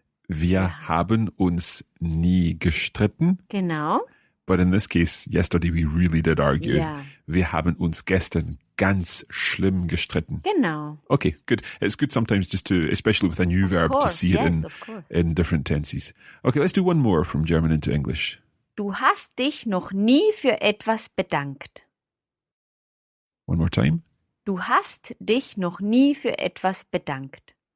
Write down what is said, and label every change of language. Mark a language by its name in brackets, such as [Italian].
[German] Wir haben uns nie gestritten. Genau. [English] But in this case, yesterday we really did argue. [German] Ja. Wir haben uns gestern ganz schlimm gestritten. Genau. [English] Okay, good. It's good sometimes just to, especially with a new verb, to course, see it yes, of course. in different tenses. Okay, let's do one more from German into English. [German] Du hast dich noch nie für etwas bedankt. [English] One more time. [German] Du hast dich noch nie für etwas bedankt.